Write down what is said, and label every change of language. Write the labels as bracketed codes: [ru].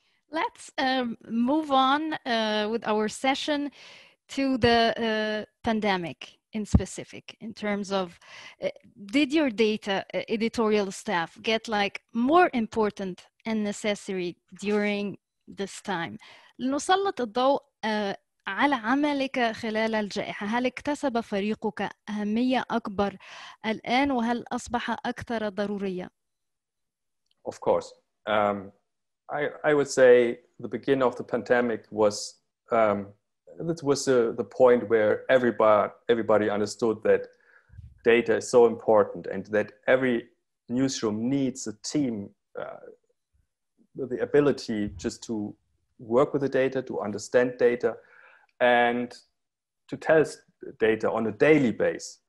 [en] Let's move on with our session to the pandemic in specific, in terms of did your data editorial staff get like more important and necessary during this time؟ [ar] لنسلط الضوء على عملك خلال الجائحة. هل اكتسب فريقك أهمية أكبر الآن، وهل أصبح أكثر ضرورية؟ [en] Of course. I would say the beginning of the pandemic was the point where everybody understood that data is so important, and that every newsroom needs a team with the ability just to work with the data, to understand data, and to tell data on a daily basis.